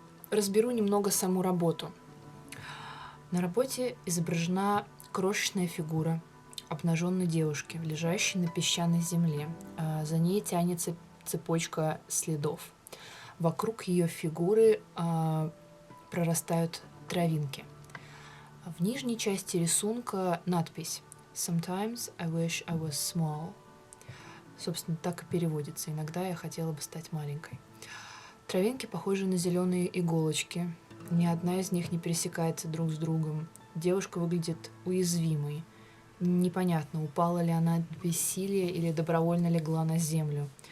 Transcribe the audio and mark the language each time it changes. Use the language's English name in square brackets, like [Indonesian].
[Russian] разберу немного саму работу. На работе изображена крошечная фигура обнаженной девушки, лежащей на песчаной земле. За ней тянется цепочка следов. Вокруг ее фигуры прорастают травинки. В нижней части рисунка надпись [English] «Sometimes I wish I was small». [Russian] Собственно, так и переводится. Иногда я хотела бы стать маленькой. Травинки похожи на зеленые иголочки. Ни одна из них не пересекается друг с другом. Девушка выглядит уязвимой. Непонятно, упала ли она от бессилия или добровольно легла на землю.